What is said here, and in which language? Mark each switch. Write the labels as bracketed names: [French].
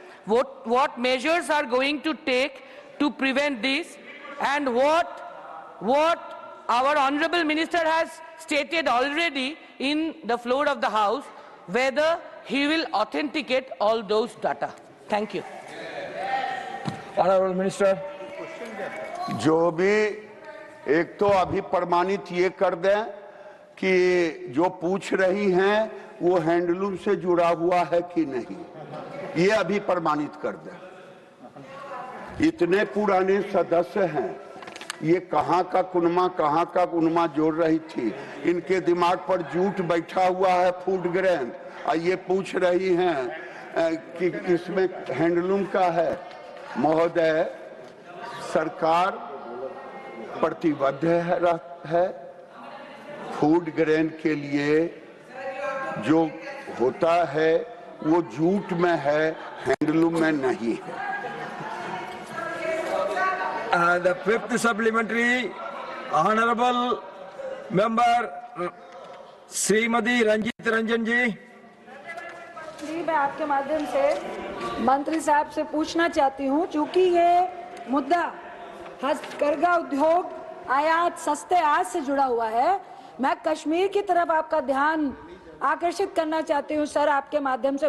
[English] What measures are going to take to prevent this, and what our Honorable Minister has stated already in the floor of the House, whether he will authenticate all those data. Thank you. Honorable Minister. [Hindi] जो भी एक तो अभी प्रमाणित ये कर दें कि जो पूछ रही हैं वो हैंडलूम से जुड़ा हुआ है कि नहीं, ये अभी प्रमाणित कर दें। इतने पुराने सदस्य हैं, ये कहाँ का कुनमा जोड़ रही थी, इनके दिमाग पर झूठ बैठा हुआ है फूड ग्रेन, और ये पूछ रही हैं कि इसमें हैंडलूम का है। महोदय, सरकार प्रतिबद्ध है फूड ग्रेन के लिए, जो होता है वो जूट में है, हैंडलूम में नहीं है। [English] The fifth supplementary, Honorable Member Srimati Ranjit Ranjan ji. [Hindi] जी, मैं आपके माध्यम से मंत्री साहब से पूछना चाहती हूँ, चूंकि ये मुद्दा हस्तकरघा उद्योग आयात सस्ते आज से जुड़ा हुआ है, मैं कश्मीर की तरफ आपका ध्यान आकर्षित करना चाहती हूँ सर, आपके माध्यम से।